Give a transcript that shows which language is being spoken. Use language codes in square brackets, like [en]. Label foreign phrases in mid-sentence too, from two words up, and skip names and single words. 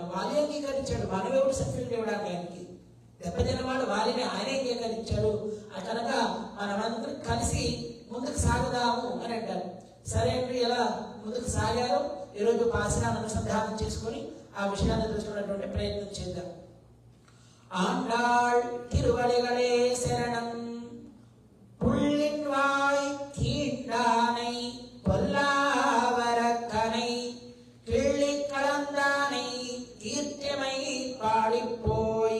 [te] వారే అంగీకరించాడు, మనమేవుడు సర్టిఫికెట్ ఇవ్వడానికి ఆయనకి దెబ్బతిన్నవాడు వారిని ఆయనే అంగీకరించాడు. కనుక మనమందరం కలిసి ముందుకు సాగుదాము అని అంటారు. సరే అండి, ఎలా ముందుకు సాగారు ఈరోజు పాసనాన్ని అనుసంధానం చేసుకొని ఆ విషయాన్ని తెలుసుకున్నటువంటి ప్రయత్నం చేద్దాం. [ta] ஆண்டாள் திருவடிகளே சரணம். புள்ளின் வாய் கீண்டானை பொல்லாவரக்கனை கிள்ளி கலந்தானை கீர்த்திமை பாடிப்போய்